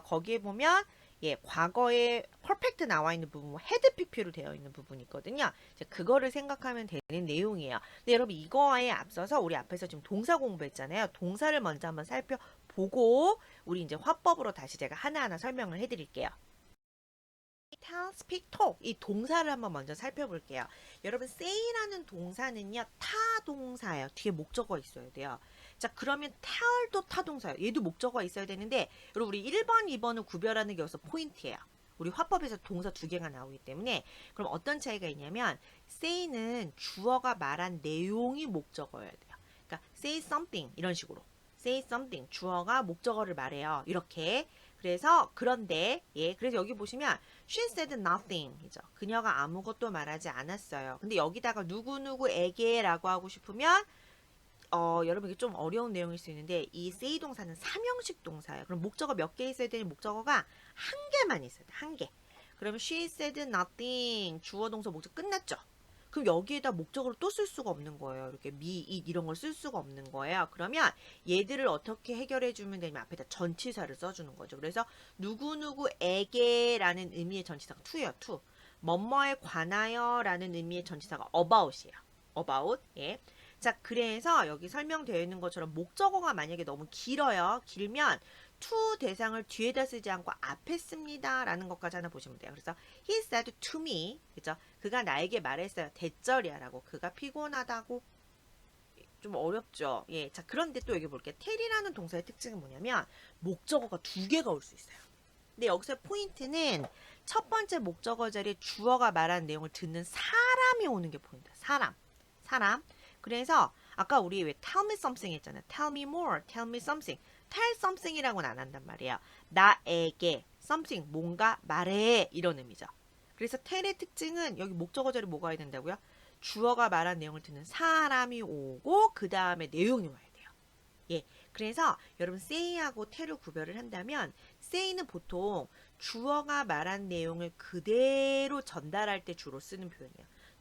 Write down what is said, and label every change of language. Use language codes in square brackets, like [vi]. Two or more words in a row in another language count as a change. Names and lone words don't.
[ko] 거기에 보면 예, 과거에 퍼펙트 나와 있는 부분, 뭐 헤드 PP로 되어 있는 부분이 있거든요. 이제 그거를 생각하면 되는 내용이에요. 근데 여러분 이거에 앞서서 우리 앞에서 지금 동사 공부했잖아요. 동사를 먼저 한번 살펴보고 우리 이제 화법으로 다시 제가 하나하나 설명을 해드릴게요. [en] tell, speak, talk [ko] 이 동사를 한번 먼저 살펴볼게요. 여러분 say라는 동사는요 타동사예요. 뒤에 목적어가 있어야 돼요. 자 그러면 tell도 타동사예요. 얘도 목적어가 있어야 되는데 여러분 우리 1번, 2번을 구별하는 게 여기서 포인트예요. 우리 화법에서 동사 두 개가 나오기 때문에 그럼 어떤 차이가 있냐면 say는 주어가 말한 내용이 목적어여야 돼요. 그러니까 [en] say something [ko] 이런 식으로 [en] say something [ko] 주어가 목적어를 말해요. 이렇게 그래서 그런데 예 그래서 여기 보시면 [en] she said nothing [ko] 이죠. 그녀가 아무것도 말하지 않았어요. 근데 여기다가 누구누구에게라고 하고 싶으면 여러분 이게 좀 어려운 내용일 수 있는데 이 say 동사는 삼형식 동사예요. 그럼 목적어 몇 개 있어야 되는 목적어가 한 개만 있어야 돼. 한 개. 그러면 [en] she said nothing [ko] 주어 동사 목적 끝났죠. 그럼 여기에다 목적어를 또 쓸 수가 없는 거예요. 이렇게 [en] me, it [ko] 이런 걸 쓸 수가 없는 거예요. 그러면 얘들을 어떻게 해결해 주면 되냐면 앞에다 전치사를 써주는 거죠. 그래서 누구누구에게라는 의미의 전치사가 to예요. to. 뭐뭐에 관하여 라는 의미의 전치사가 about이에요. about. 예. 자, 그래서 여기 설명되어 있는 것처럼 목적어가 만약에 너무 길어요. 길면 to 대상을 뒤에다 쓰지 않고 앞에 씁니다. 라는 것까지 하나 보시면 돼요. [en] 그래서 he said to me. [ko] 그죠? 그가 나에게 말했어요. 대절이야. 라고. 그가 피곤하다고. 좀 어렵죠. 예. 자, 그런데 또 여기 볼게요. tell이라는 동사의 특징은 뭐냐면 목적어가 두 개가 올 수 있어요. 근데 여기서 포인트는 첫 번째 목적어 자리에 주어가 말한 내용을 듣는 사람이 오는 게 포인트야. 사람. 그래서 아까 우리 왜 [en] tell me something [ko] 했잖아요. [en] tell me more, tell me something. tell something [ko] 이라고는 안 한단 말이에요. 나에게 something 뭔가 말해 이런 의미죠. 그래서 tell의 특징은 여기 목적어 자리 뭐가 와야 된다고요? 주어가 말한 내용을 듣는 사람이 오고 그 다음에 내용이 와야 돼요. 예, 그래서 여러분 say하고 tell을 구별을 한다면 say는 보통 주어가 말한 내용을 그대로 전달할 때 주로 쓰는 표현이에요.